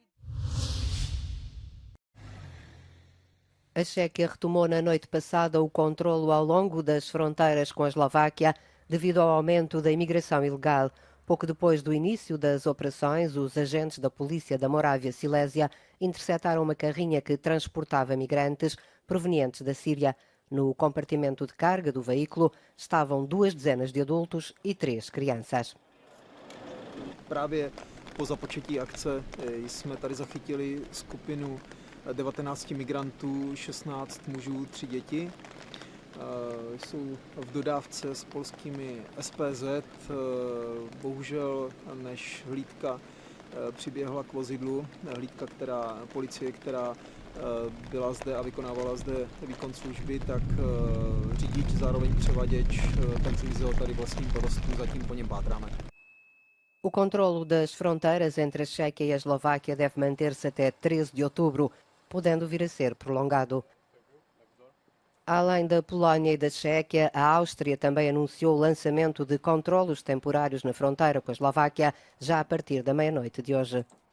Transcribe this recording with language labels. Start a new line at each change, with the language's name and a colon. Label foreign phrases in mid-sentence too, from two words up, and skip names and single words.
Portuguese: A Chequia retomou na noite passada o controlo ao longo das fronteiras com a Eslováquia devido ao aumento da imigração ilegal. Pouco depois do início das operações, os agentes da polícia da Morávia-Silésia interceptaram uma carrinha que transportava migrantes provenientes da Síria. No compartimento de carga do veículo estavam 2 dezenas de adultos e 3 crianças.
Czech: Právě po započetí akce jsme tady zachytili skupinu 19 migrantů, 16 mužů, 3 děti. Jsou v dodávce s polskými SPZ. Bohužel, než hlídka přiběhla k vozidlu, policie, která byla zde a vykonávala zde výkon služby, tak řidič, zároveň převaděč, ten zmizel tady vlastním porostů, zatím po něm pátráme.
Portuguese: O controlo das fronteiras entre a Chequia e a Eslováquia deve manter-se até 13 de outubro, podendo vir a ser prolongado. Além da Polónia e da Chequia, a Áustria também anunciou o lançamento de controlos temporários na fronteira com a Eslováquia já a partir da meia-noite de hoje.